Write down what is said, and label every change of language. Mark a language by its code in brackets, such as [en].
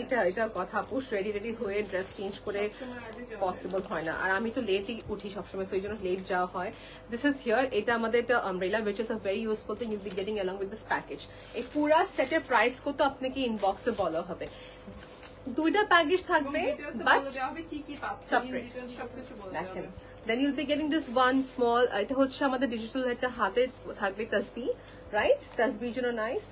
[bn] এটা কথা আপু, রেডি হয়ে ড্রেস চেঞ্জ করে পসিবল হয় না, আর আমি তো লেটই উঠি সবসময়, সো এই জন্য লেট যাওয়া হয়। [en] this is here, [bn] এটা আমাদের একটা umbrella [en] which is a very useful thing you'll be getting along with this package. [bn] এই পুরা সেটের প্রাইস কত আপনাকে ইনবক্সে বলা হবে। 2টা প্যাকেজ থাকবে বাট সেপারেট। দেখেন, [en] then you'll be getting this one small, [bn] এটা হচ্ছে আমাদের ডিজিটাল একটা হাতে থাকবে তাসবিহ, রাইট? তাসবিহর জন্য নাইস।